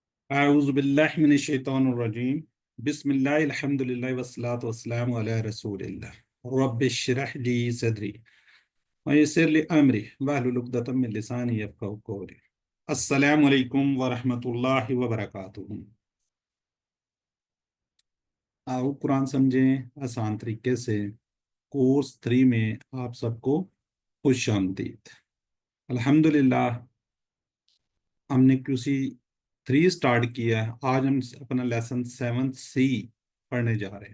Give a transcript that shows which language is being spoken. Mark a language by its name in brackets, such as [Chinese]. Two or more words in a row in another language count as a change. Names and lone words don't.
[Arabic] أعوذ بالله من الشيطان الرجيم. بسم الله الحمد لله والصلاة والسلام على رسول الله. رب اشرح لي صدري ويسر لي أمري واحلل عقدة من لساني يفقهوا قولي. السلام عليكم ورحمة الله وبركاته. [Urdu] آؤ قرآن سمجھیں آسان طریقے سے. کورس 3 میں آپ سب کو خوش آمدید. الحمدللہ ہم نے QC 3 اسٹارٹ کیا ہے. آج ہم اپنا لیسن 7C پڑھنے جا رہے ہیں.